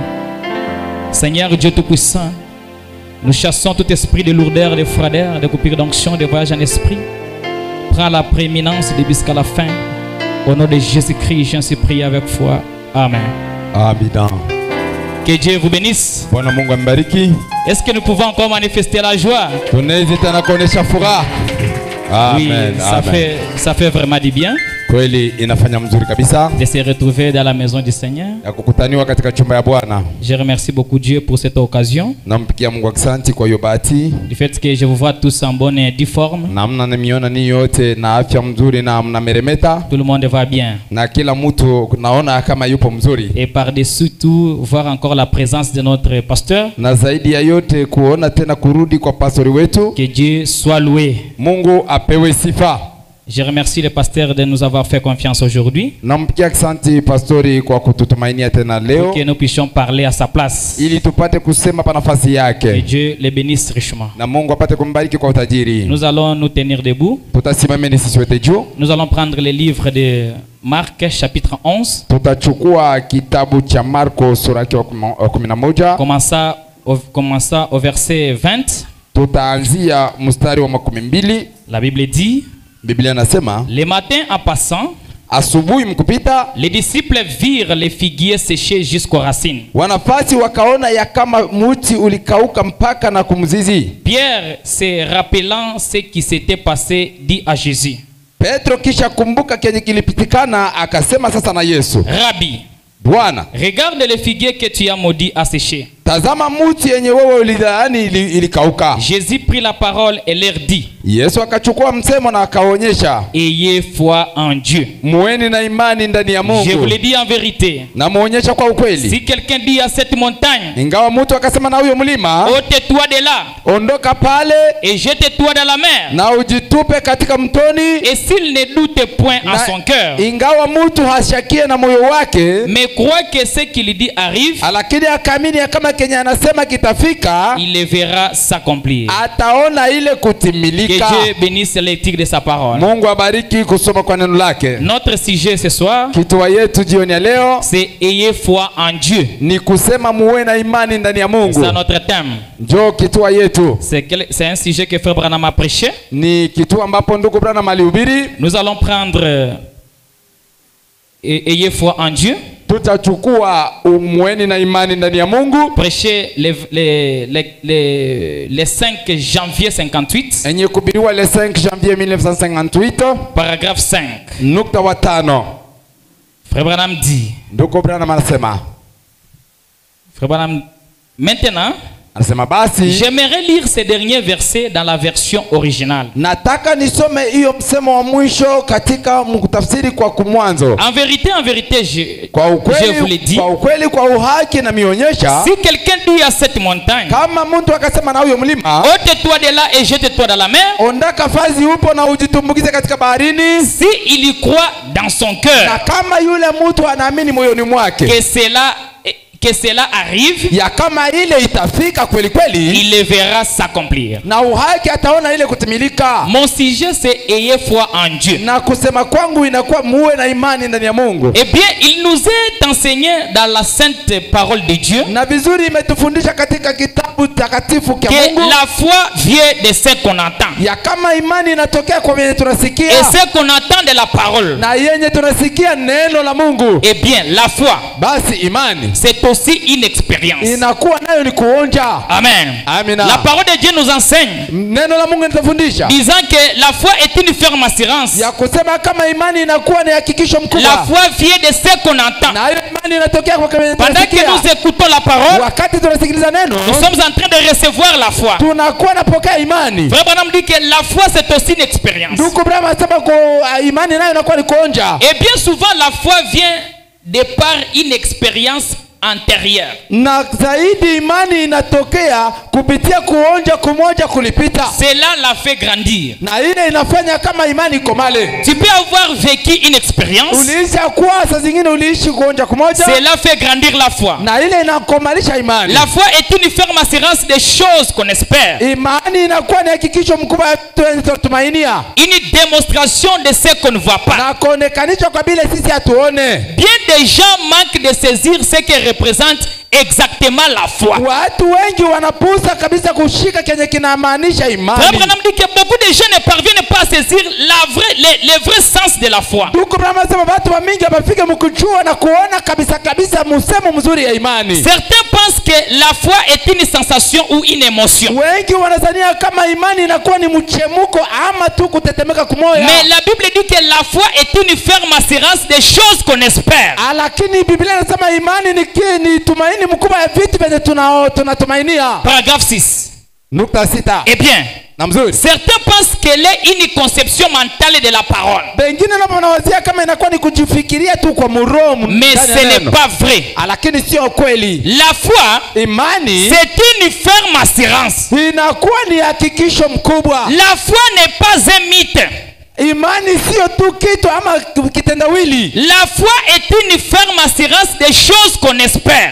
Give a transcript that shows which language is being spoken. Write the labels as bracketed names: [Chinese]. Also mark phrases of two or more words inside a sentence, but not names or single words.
[French] Seigneur Dieu Tout-Puissant, nous chassons tout esprit de lourdeur, de froideur, de coupure d'onction, de voyage en esprit. Prends la prééminence de jusqu'à la fin. Au nom de Jésus-Christ, j'en suis prié avec foi. Amen. Amen. Que Dieu vous bénisse. [Swahili] Bwana Mungu ambariki. [French] Est-ce que nous pouvons encore manifester la joie? [Swahili] Tunaweza tena kuonesha furaha. [French] Oui, Amen. ça fait vraiment du bien [Swahili] Kweli inafanya mzuri kabisa [French] de se retrouver dans la maison du Seigneur. [Swahili] ya kukutaniwa katika chumba ya Bwana. [French] Je remercie beaucoup Dieu pour cette occasion. [Swahili] Nampigia Mungu asante kwa hiyo bahati. [French] Du fait que je vous vois tous en bonne et due forme. [Swahili] Na mnaniona ni yote na afya mzuri na mnameremeta. [French] Tout le monde va bien. [Swahili] Na kila mtu naona kama yupo mzuri. [French] Et par-dessus tout, voir encore la présence de notre pasteur. [Swahili] Na zaidi ya yote kuona tena kurudi kwa pastori wetu. [French] Que Dieu soit loué. [Swahili] Mungu apewe sifa. [French] Je remercie le pasteur de nous avoir fait confiance aujourd'hui. [Swahili] Nampigia asante pastori kwa kututumainia tena leo. [French] Pour que nous puissions parler à sa place. [Swahili] Ili tupate kusema pa nafasi [French] Que [Swahili] yake. [French] Dieu le bénisse richement. [Swahili] Na Mungu apate kumbariki kwa utajiri. [French] Nous allons nous tenir debout. [Swahili] Tutasimama sisi wote juu. [French] Nous allons prendre le livre de Marc chapitre 11. [Swahili] Tutachukua kitabu cha Marko sura ya 11. [French] Commençant au verset 20. [Swahili] Tutaanzia mstari wa 12. [French] La Bible dit, [Swahili] Biblia nasema, [French] le matin en passant, [Swahili] asubuhi mkupita, [French] les disciples virent les figuiers séchés jusqu'aux racines. [Swahili] wanafasi wakaona ya kama muti ulikauka mpaka na kumzizi. [French] Pierre, se rappelant ce qui s'était passé, dit à Jésus, [Swahili] Petro kisha kumbuka kenye kilipitikana akasema sasa na Yesu, [French] Rabbi, [Swahili] Bwana, [French] regarde les figuiers que tu as maudits à sécher. [Swahili] tazama muti yenye wewe ulidhani ilikauka. [French] Jésus prit la parole et leur dit, [Swahili] Yesu akachukua msemo na akaonyesha, [French] ayez foi en Dieu. [Swahili] muweni na imani ndani ya Mungu. [French] Je vous le dis en vérité. [Swahili] Na muonyesha kwa ukweli. [French] Si quelqu'un dit à cette montagne, [Swahili] Ingawa mtu akasema na huyo mlima, [French] ôte-toi de là [Swahili] ondoka pale [French] et jette-toi dans la mer, [Swahili] na ujitupe katika mtoni, [French] et s'il ne doute point en son cœur, [Swahili] ingawa mtu hashakie na moyo wake, [French] mais croit que ce qu'il dit arrive, [Swahili] lakini akamini kama kenye anasema kitafika, [French] il le verra s'accomplir. [Swahili] ataona ile [French] Que [Swahili] kutimilika. [French] Dieu bénisse l'éthique de sa parole. [Swahili] Mungu abariki kusoma kwa neno lake. [French] Notre sujet ce soir, [Swahili] Kitua yetu jioni ya leo [French] c'est ayez foi en Dieu. [Swahili] ni kusema muwe na imani ndani ya Mungu. [French] C'est notre thème. [Swahili] Njoo kitua yetu. [French] C'est un sujet que Frère Branham a prêché. [Swahili] Ni kitua ambapo ndugu Branham alihubiri. [French] Nous allons prendre ayez foi en Dieu. [Swahili] Tutachukua umweni na imani ndani ya Mungu. [French] Prêcher le 5 janvier 58. [Swahili] Enye kubiriwa [French] le 5 janvier [Swahili] 1958. [French] Paragraphe 5. [Swahili] Nukta wa 5. [French] Frère Branham dit. [Swahili] Ndugu Branham anasema. [French] Frère Branham, maintenant, [Swahili] anasema basi, [French] j'aimerais lire ces derniers versets dans la version originale. [Swahili] Nataka nisome hiyo msemo wa mwisho katika mkutafsiri kwa kumwanzo. [French] En vérité, je vous le dis. [Swahili] Kwa ukweli, kwa uhaki na mionyesha. [French] Si quelqu'un dit à cette montagne, [Swahili] kama mtu akasema na huyo mlima, [French] ôte-toi de là et jette-toi dans la mer, [Swahili] ondaka fazi upo na ujitumbukize katika baharini, [French] si il y croit dans son cœur, [Swahili] na kama yule mtu anaamini moyoni mwake, [French] que cela arrive, [Swahili] ya kama ile itafika kweli kweli, [French] il le verra s'accomplir. [Swahili] na uhaki ataona ile kutimilika. [French] Mon sujet c'est ayez foi en Dieu. [Swahili] Na kusema kwangu inakuwa muwe na imani ndani ya Mungu. [French] Eh bien, il nous est enseigné dans la sainte parole de Dieu [Swahili] Na vizuri imetufundisha katika kitabu takatifu kia [French] que [Swahili] Mungu [French] la foi vient de ce qu'on entend. [Swahili] ya kama imani inatokea kwa yenye [French] Et [Swahili] tunasikia [French] ce qu'on entend de la parole, [Swahili] na yenye tunasikia neno la Mungu. [French] eh bien, la foi, [Swahili] Basi imani [French] c'est aussi une expérience. [Swahili] inakuwa nayo ni kuonja. [French] Amen. [Swahili] Amina. [French] La parole de Dieu nous enseigne, [Swahili] Neno la Mungu linatufundisha [French] disant que la foi est une ferme assurance. [Swahili] ya kusema kama imani inakuwa ni hakikisho [French] La [Swahili] mkubwa, [French] foi vient de ce qu'on entend. [Swahili] na hiyo imani inatokea kwa yenye [French] Pendant que [Swahili] tunasikia. [French] nous écoutons la parole, [Swahili] Wakati tunasikiliza neno, [French] nous sommes en train de recevoir la foi. [Swahili] tunakuwa napokea imani. [French] Frère Branham dit que la foi c'est aussi une expérience. [Swahili] Ndugu Branham anasema kwa imani nayo inakuwa ni kuonja. [French] Et bien souvent la foi vient de par une expérience antérieure. [Swahili] Na zaidi imani inatokea kupitia kuonja kumoja kulipita, [French] Cela la fait grandir. [Swahili] na ile inafanya kama imani ikomale. [French] Tu peux avoir vécu une expérience, [Swahili] Uliisha kuwa saa zingine uliishi kuonja kumoja, [French] cela fait grandir la foi. [Swahili] na ile inakomalisha imani. [French] La foi est une ferme assurance des choses qu'on espère. [Swahili] Imani inakuwa ni hakikisho mkubwa tunatumainia, [French] Une démonstration de ce qu'on ne voit pas. [Swahili] na kuonekanisha kwa vile sisi hatuone. [French] Bien des gens manquent de saisir ce que représente exactement la foi. [Swahili] Watu wengi wanapuuza kabisa kushika kenye kinamaanisha [French] Frère [Swahili] imani. [French] Branham dit que beaucoup de gens ne parviennent pas à saisir le vrai sens de la foi. [Swahili] Ndugu Branham anasema watu wa mingi wamefika mkujua na kuona kabisa kabisa msemo mzuri ya imani. [French] Certains pensent que la foi est une sensation ou une émotion. [Swahili] Wengi wanazania kama imani inakuwa ni mchemuko ama tu kutetemeka kumoya. [French] Mais la Bible dit que la foi est une ferme assurance des choses qu'on espère. [Swahili] Lakini Biblia inasema imani ni tumaini mkubwa ya vitu vyenye tunatumainia. [French] Paragraphe 6. [Swahili] Nukta 6. [French] Eh bien, [Swahili] Na mzuri. [French] certains pensent qu'elle est une conception mentale de la parole. [Swahili] Wengine nao wanawazia kama inakuwa ni kujifikiria tu kwa muromo. [French] Mais ce n'est pas vrai. [Swahili] Lakini sio kweli. [French] La foi, [Swahili] Imani [French] c'est une ferme assurance. [Swahili] inakuwa ni hakikisho mkubwa. [French] La foi n'est pas un mythe. [Swahili] Imani sio tu kitu ama kitendawili. [French] La foi est une ferme assurance des choses qu'on espère.